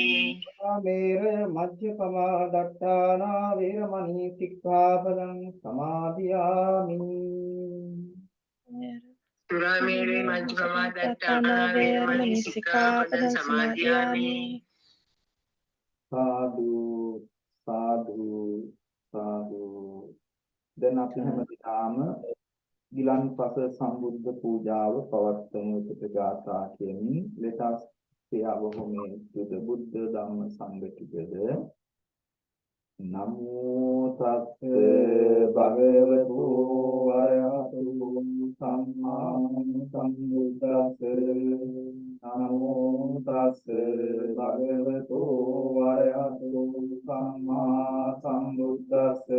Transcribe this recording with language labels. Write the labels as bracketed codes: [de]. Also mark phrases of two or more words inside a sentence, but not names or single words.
[pi] Kāmera majjapamā dattānā vēramaṇī sikkhapadam samadhiyāmi. Suramere majjapamā dattānā veramani sikkhapadam samadhiyāmi. Sadhu, sadhu, sadhu. [si] දැන් අපි හැමදාම ගිලන්පස සම්බුද්ධ පූජාව පවත්වමු කොට ගාථා කියමින් [en] let us pay our homage to the Buddha Dhamma Sangha together. [pi] Namo tassa bhagavato arahato samma sambuddhassa. Namo tassa bhagavato arahato samma sambuddhassa.